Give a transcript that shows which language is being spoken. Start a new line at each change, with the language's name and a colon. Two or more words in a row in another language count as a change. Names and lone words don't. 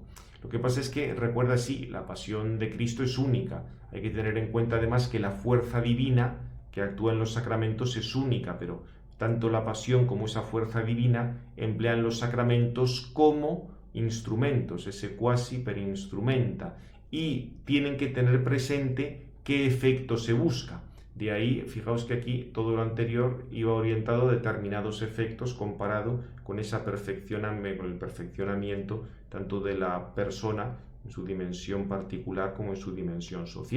Spanish: Lo que pasa es que, recuerda, sí, la pasión de Cristo es única. Hay que tener en cuenta además que la fuerza divina que actúa en los sacramentos es única, pero tanto la pasión como esa fuerza divina emplean los sacramentos como instrumentos, ese
Latin: quasi per instrumenta,
Spanish: y tienen que tener presente qué efecto se busca. De ahí, fijaos que aquí todo lo anterior iba orientado a determinados efectos comparado con el perfeccionamiento tanto de la persona en su dimensión particular como en su dimensión social.